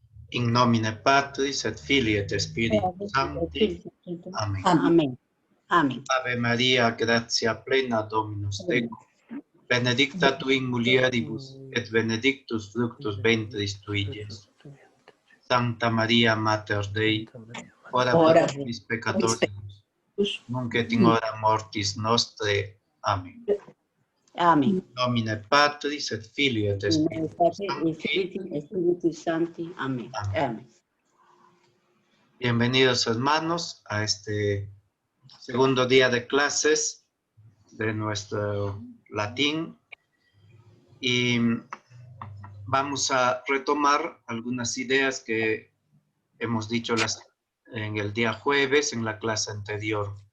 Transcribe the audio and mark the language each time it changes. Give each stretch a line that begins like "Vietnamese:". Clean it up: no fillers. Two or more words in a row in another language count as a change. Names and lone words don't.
Latin: In nomine Patris et Filii et Spiritus Sancti. Amen. Amén. Amén. Ave Maria, gratia plena, Dominus tecum, benedicta tu in mulieribus, et benedictus fructus ventris tui, Iesus. Sancta Maria, Mater Dei, ora pro nobis peccatoribus, nunc et in hora mortis nostre. Amen. Amén. Nomine Patris et Filii et Spiritus Sancti. Amén. Amén.
Spanish: Bienvenidos, hermanos, a este segundo día de clases de nuestro latín, y vamos a retomar algunas ideas que hemos dicho en el día jueves en la clase anterior.